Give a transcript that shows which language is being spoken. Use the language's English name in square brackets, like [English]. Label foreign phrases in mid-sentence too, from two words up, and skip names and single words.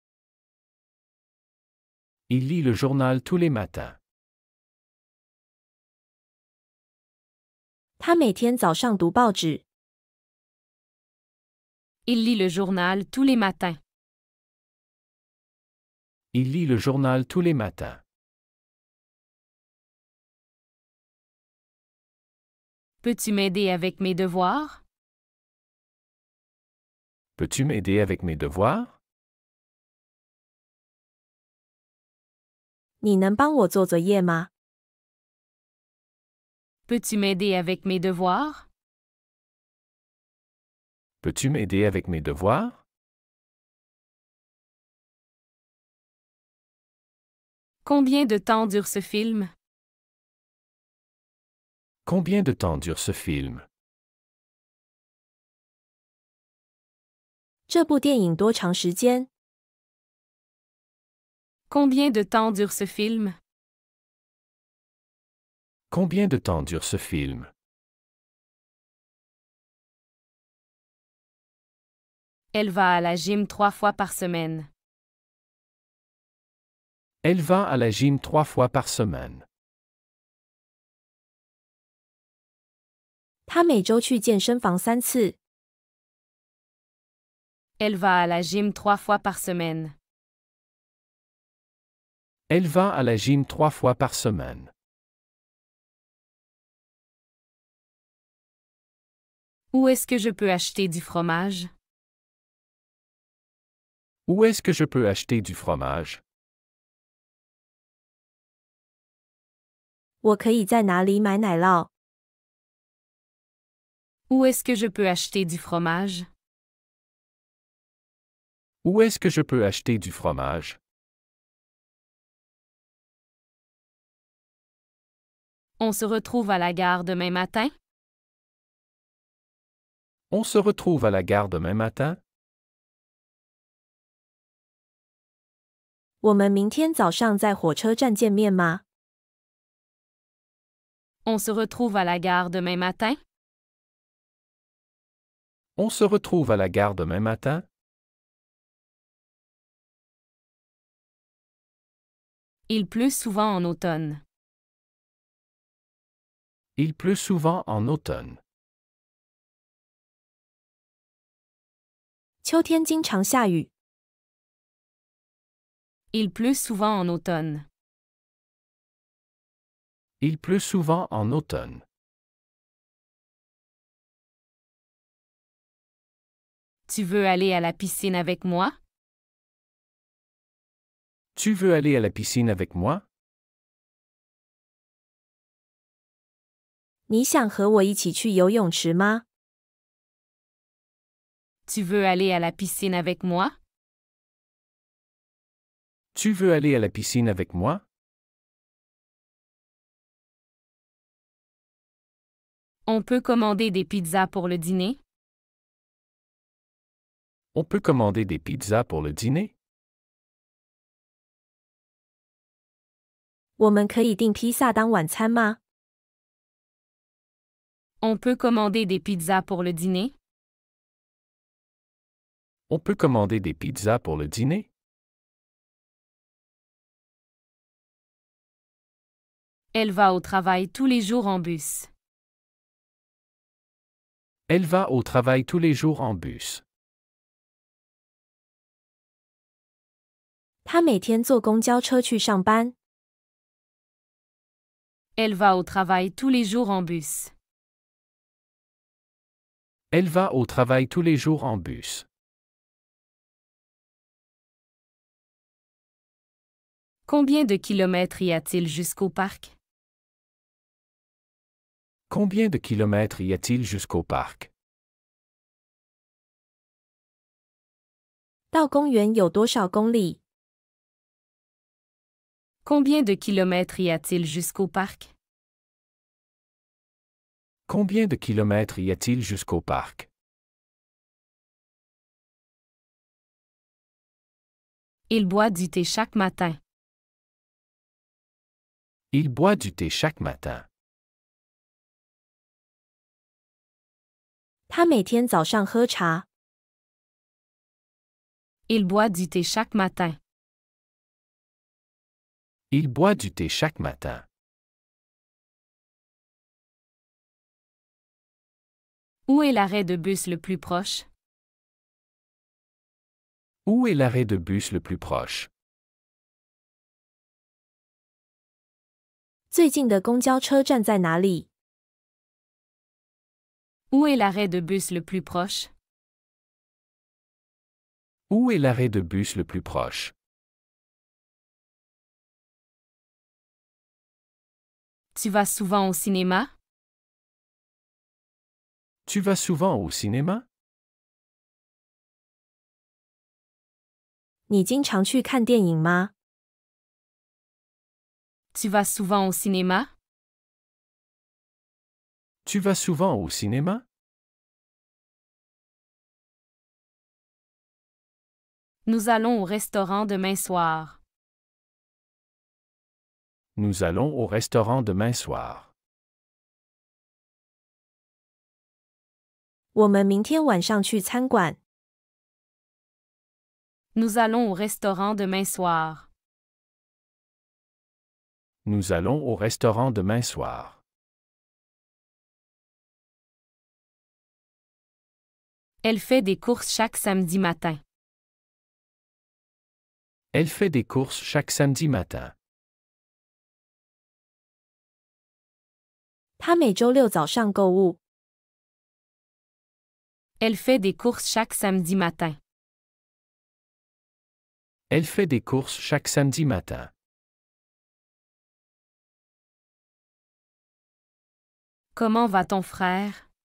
[French] Il lit le journal tous les matins. [Chinese] 他每天早上读报纸。 [French] Il lit le journal tous les matins. Il lit le journal tous les matins. Peux-tu m'aider avec mes devoirs? Peux-tu m'aider avec mes devoirs? [Chinese] 你能帮我做作业吗？ [French] Peux-tu m'aider avec mes devoirs? Peux-tu m'aider avec mes devoirs? Combien de temps dure ce film? Combien de temps dure ce film? [Chinese] 这部电影多长时间？ [French] Combien de temps dure ce film? Combien de temps dure ce film? Elle va à la gym 3 fois par semaine. Elle va à la gym 3 fois par semaine. [Chinese] 她每周去健身房3次。 [French] Elle va à la gym 3 fois par semaine. Elle va à la gym 3 fois par semaine. Où est-ce que je peux acheter du fromage? Où est-ce que je peux acheter du fromage? [Chinese] 我可以在哪里买奶酪？ [French] Où est-ce que je peux acheter du fromage? Où est-ce que je peux acheter du fromage? On se retrouve à la gare demain matin? On se retrouve à la gare demain matin? [Chinese] 我们明天早上在火车站见面吗？ [French] On se retrouve à la gare demain matin? On se retrouve à la gare demain matin? Il pleut souvent en automne. Il pleut souvent en automne. [Chinese] 秋天经常下雨。 [French] Il pleut souvent en automne. Il pleut souvent en automne. Tu veux aller à la piscine avec moi? Tu veux aller à la piscine avec moi? [Chinese] 你想和我一起去游泳池吗？ [French] Tu veux aller à la piscine avec moi? Tu veux aller à la piscine avec moi? On peut commander des pizzas pour le dîner? On peut commander des pizzas pour le dîner? [Chinese] 我们可以订披萨当晚餐吗？ [French] On peut commander des pizzas pour le dîner? On peut commander des pizzas pour le dîner? Elle va au travail tous les jours en bus. Elle va au travail tous les jours en bus. [Chinese] 她每天坐公交车去上班。 [French] Elle va au travail tous les jours en bus. Elle va au travail tous les jours en bus. Combien de kilomètres y a-t-il jusqu'au parc? Combien de kilomètres y a-t-il jusqu'au parc? [Chinese] 到公园有多少公里？ [French] Combien de kilomètres y a-t-il jusqu'au parc? Combien de kilomètres y a-t-il jusqu'au parc? Il boit du thé chaque matin. Il boit du thé chaque matin. [Chinese] 她每天早上喝茶。 [French] Il boit du thé chaque matin. Il boit du thé chaque matin. Où est l'arrêt de bus le plus proche? Où est l'arrêt de bus le plus proche? [Chinese] 最近的公交车站在哪里？ [French] Où est l'arrêt de bus le plus proche? Où est l'arrêt de bus le plus proche? Tu vas souvent au cinéma? Tu vas souvent au cinéma? [Chinese] 你经常去看电影吗？ [French] Tu vas souvent au cinéma? Tu vas souvent au cinéma? Nous allons au restaurant demain soir. Nous allons au restaurant demain soir. [Chinese] 我们明天晚上去餐馆。 [French] Nous allons au restaurant demain soir. Nous allons au restaurant demain soir. Elle fait des courses chaque samedi matin. Elle fait des courses chaque samedi matin. [Chinese] 她每周六早上购物。 [French] Elle fait des courses chaque samedi matin. Elle fait des courses chaque samedi matin. Comment va ton frère?